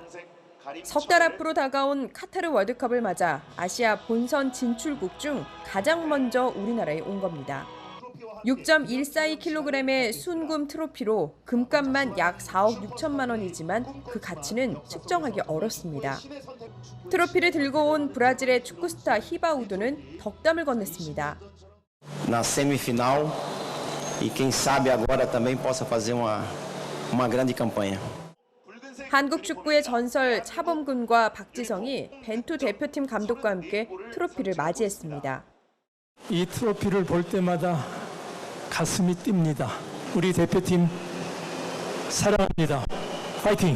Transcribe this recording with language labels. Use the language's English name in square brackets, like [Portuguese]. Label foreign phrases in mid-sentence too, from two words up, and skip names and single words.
[Korean] 석 달 앞으로 다가온 카타르 월드컵을 맞아 아시아 본선 진출국 중 가장 먼저 우리나라에 온 겁니다. 6.142kg의 순금 트로피로 금값만 약 4억 6천만 원이지만 그 가치는 측정하기 어렵습니다. 트로피를 들고 온 브라질의 축구 스타 히바우두는 덕담을 건넸습니다. [Portuguese] Na semifinal e quem sabe agora também possa fazer uma grande campanha. [Korean] 한국 축구의 전설 차범근과 박지성이 벤투 대표팀 감독과 함께 트로피를 맞이했습니다. 이 트로피를 볼 때마다 가슴이 뜁니다. 우리 대표팀 사랑합니다. 파이팅!